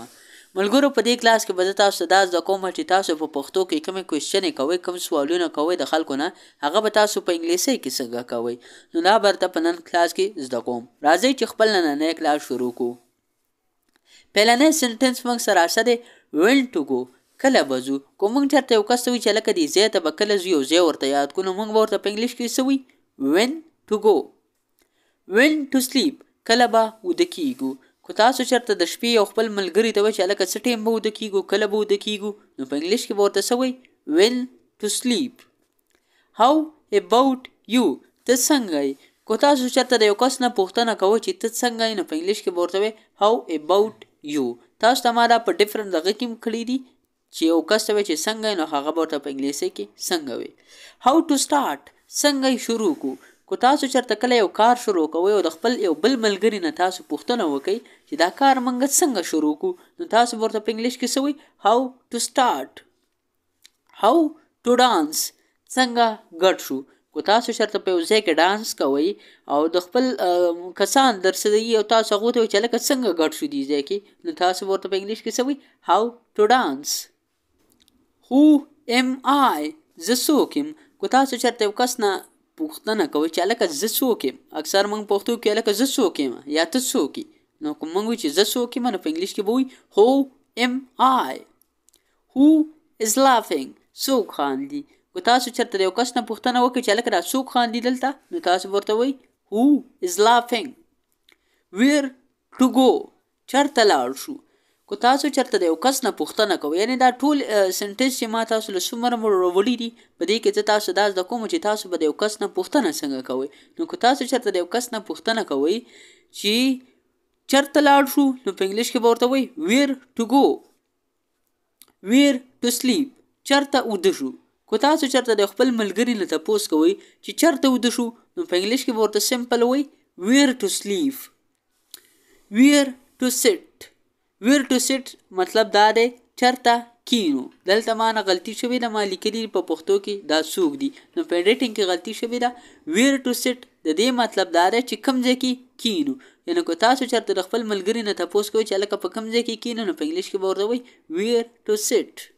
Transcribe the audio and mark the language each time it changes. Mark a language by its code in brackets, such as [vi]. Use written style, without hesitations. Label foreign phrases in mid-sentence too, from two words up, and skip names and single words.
[ps] ملګرو، په دې کلاس کې به زه تاسو ته دا زده کوم چې تاسو په پښتو کې کوم کوېسچن کوئ، کوم سوالونه کوئ د خلکو نه، هغه به تاسو په انګلیسي کې څنګه کوئ. نو دا برته په نن کلاس کې زده کوم. راځئ چې خپل نننی کلاس شروع کوو. پهلنی سنټنس موږ سره راځي [en] went to go، [ps] کله به ځو. که موږ چېرته یو کس ته وایي چې هلکه دې ځای ته به کله ځو، یو ځای ورته یاد کړو، نو موږ به ورته په انګلیش کې څه وایي؟ [en] when to go. when to sleep، [ps] کله به وده کېږو. که تاسو چېرته د شپې یو خپل ملګري ته وایي چې هلکه څه ټایم به وده کېږو، کله به وده کېږو، نو په انګلیش کې به ورته څه وایي؟ [en] when to sleep. how about you، [ps] ته څنګه یې. که تاسو چېرته د یو کس نه پوښتنه کوئ چې ته څنګه یې، نو په انګلیش کې به ورته وایي [en] how about you. [ps] تاسو ته ما دا په ډفرنټ دغه کې هم کړي دي چې یو کس ته وایي چې څنګه یې، نو هغه به ورته په انګلیسي کې څنګه وایي. [en] how to start، [ps] څنګه یې شروع کړو. که تاسو چېرته کله یو کار شروع کوئ او د خپل یو بل ملګري نه تاسو پوښتنه وکئ چې دا کار موږ څنګه شروع کړو، نو تاسو به ورته په انګلیش کې څه وایي؟ [en] how to start. how to dance، [ps] څنګه ګډ شو. که تاسو چېرته په یو ځای کې ډانس کوئ او د خپل کسان درسره وي او تاسو هغو ته وایئ چې هلکه څنګه ګډ شو دې ځای کې، نو تاسو به ورته په انګلیش کې څه وایي؟ [en] how to dance. who am I، [ps] زه څوک یم. که تاسو چېرته یو کس نه پوښتنه کوئ چې هلکه زه څوک یم، اکثر موږ پښتو کې هلکه زه څوک یم یا ته څوک یې، نو که موږ وایو چې زه څوک یم، نو په انګلیش کې به وایو [en] who am I. who is laughing، [ps] څوک خاندي. که تاسو چېرته د یو کس نه پوښتنه وکړئ چې هلکه دا څوک خاندي دلته، نو تاسو به ورته وایئ [en] who is laughing. where to go، [ps] چېرته لاړ شو. که تاسو چېرته د یو کس نه پوښتنه کوئ، یعنې دا ټول سنټنس چې ما تاسو له څومره وړي دي، په دې کې زه تاسو دا زده کوم چې تاسو به د یو کس نه پوښتنه څنګه کوئ. نو که تاسو چېرته د یو کس نه پوښتنه کوئ چې چېرته لاړ شو، نو په انګلیش کې به ورته وایئ [en] where to go. where to sleep، [ps] چېرته وده شو. که تاسو چېرته د خپل ملګري نه تپوس کوئ چې چېرته وده شو، نو په انګلیش کې به ورته سمپل وایئ [en] where to sleep. where to sit، where to sit [ps] مطلب دا دی چېرته کینو. دلته ما نه غلطي شوې ده، ما لیکلي په پښتو کې دا څوک دي، نو په ایډیټینګ کې غلطي شوې ده. [en] where to sit [ps] د دې مطلب دا دی چې کوم ځای کې کینو. یعنې که تاسو چېرته د خپل ملګري نه تپوس کوئ چې هلکه په کوم ځای کې کینو، نو په انګلیش کې به ورته وایئ [en] where to sit.